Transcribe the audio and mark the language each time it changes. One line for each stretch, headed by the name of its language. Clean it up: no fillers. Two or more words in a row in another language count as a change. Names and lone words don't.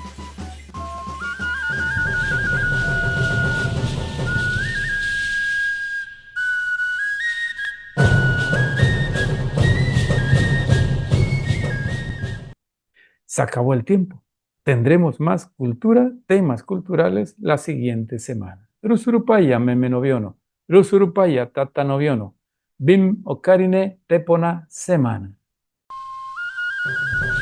Spanish: Se acabó el tiempo. Tendremos más cultura, temas culturales la siguiente semana.
Trinitario: Rusurupaya meme noviono, Rusurupaya tata noviono, Bim Ocarine Pepona Semana.